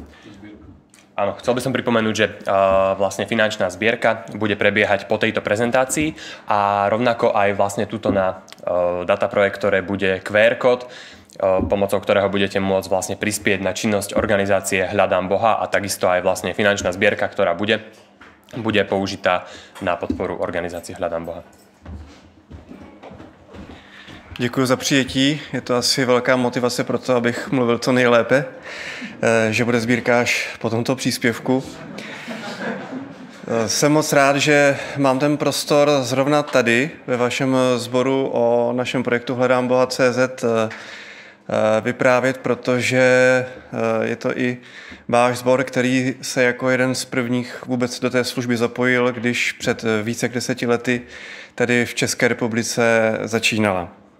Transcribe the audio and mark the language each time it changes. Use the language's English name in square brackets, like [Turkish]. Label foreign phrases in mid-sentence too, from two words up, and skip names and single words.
[Slovak] Áno, chcel by som pripomenúť, že vlastne finančná zbierka bude prebiehať po tejto prezentácii a rovnako aj vlastne tuto na dataprojektore bude QR kód, pomocou ktorého budete môcť vlastne prispieť na činnosť organizácie Hľadám Boha a takisto aj vlastne finančná zbierka, ktorá bude použitá na podporu organizácie Hľadám Boha. [Czech] Děkuji za přijetí. Je to asi velká motivace pro to, abych mluvil co nejlépe, že bude sbírka až po tomto příspěvku. Jsem moc rád, že mám ten prostor zrovna tady ve vašem sboru o našem projektu Hledám Boha.cz vyprávět, protože je to i váš sbor, který se jako jeden z prvních vůbec do té služby zapojil, když před více jak 10 lety tady v České republice začínala.